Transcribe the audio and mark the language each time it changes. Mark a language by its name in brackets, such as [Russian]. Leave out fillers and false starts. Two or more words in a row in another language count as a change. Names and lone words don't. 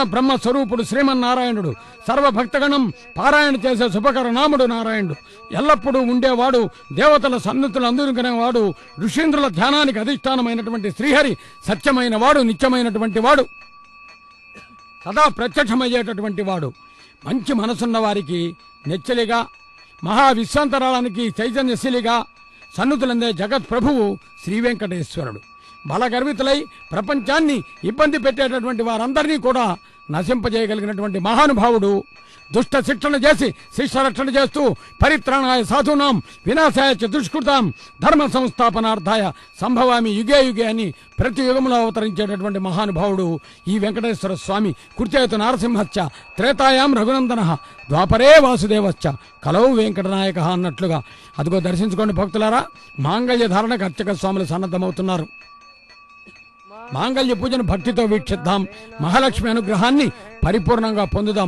[Telugu] బ్రహ్మ స్వరూపుడు శ్రీమన్నారాయణుడు, సర్వభక్తగణం పారాయణ చేసే శుభకర నాముడు నారాయణుడు, ఎల్లప్పుడూ ఉండేవాడు, దేవతల సన్నిధులు అందుకునేవాడు, ఋషీంద్రుల ధ్యానానికి అధిష్టానమైనటువంటి శ్రీహరి, సత్యమైన వాడు, నిత్యమైనటువంటి వాడు, సదా ప్రత్యక్షమయ్యేటటువంటి వాడు, మంచి మనసున్న వారికి నెచ్చలిగా, మహావిశ్వాంతరాళానికి చైతన్యశీలిగా సన్నుతులందే జగత్ ప్రభువు శ్రీ వెంకటేశ్వరుడు. బలగర్వితులై ప్రపంచాన్ని ఇబ్బంది పెట్టేటటువంటి వారందరినీ కూడా నశింపజేయగలిగినటువంటి మహానుభావుడు. దుష్ట శిక్షణ చేసి శిష్యరక్షణ చేస్తూ [Sanskrit] పరిత్రాణాయ సాధూనాం వినాశాయ చ దుష్కృతాం ధర్మ సంస్థాపనార్థాయ సంభవామి యుగే యుగే [Telugu] అని ప్రతి యుగంలో అవతరించేటటువంటి మహానుభావుడు ఈ వెంకటేశ్వర స్వామి. [Sanskrit] కృత్యేతు నారసింహశ్చ త్రేతాయాం రఘునందన ద్వాపరే వాసుదేవశ్చ కలౌ వెంకటనాయక [Telugu] అన్నట్లుగా అదిగో దర్శించుకోండి భక్తులారా. మాంగళ్య ధారణకు అర్చక స్వాములు సన్నద్ధమవుతున్నారు. మాంగళ్య పూజను భక్తితో వీక్షిద్దాం, మహాలక్ష్మి అనుగ్రహాన్ని పరిపూర్ణంగా పొందుదాం.